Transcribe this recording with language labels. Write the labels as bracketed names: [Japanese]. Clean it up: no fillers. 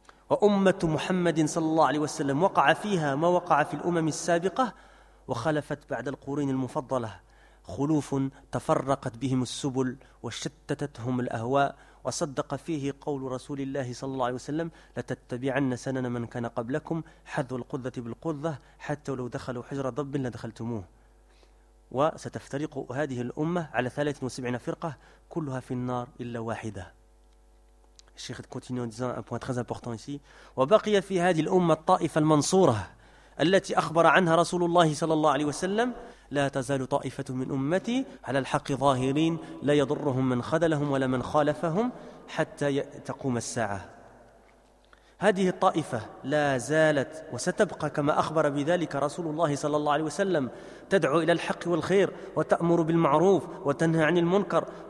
[Arabic] وأمة محمد صلى الله عليه وسلم وقع فيها ما وقع في الأمم السابقة وخلفت بعد القرون المفضلة خلوف تفرقت بهم السبل وشتتتهم الأهواء وصدق فيه قول رسول الله صلى الله عليه وسلم لتتبعن سنن من كان قبلكم حذوا القذة بالقذة حتى لو دخلوا حجر ضب لدخلتموه وستفترق هذه الأمة على 73 فرقة كلها في النار إلا واحدة. [French] Cheikh continue en disant un point très important ici. [Arabic] وبقي في هذه الأمة الطائفة المنصورة التي أخبر عنها رسول الله صلى الله عليه وسلم لا تزال طائفة من أمتي على الحق ظاهرين لا يضرهم من خذلهم ولا من خالفهم حتى تقوم الساعة. هذه الطائفة لا زالت وستبقى كما أخبر بذلك رسول الله صلى الله عليه وسلم تدعو إلى الحق والخير وتأمر بالمعروف وتنهى عن المنكر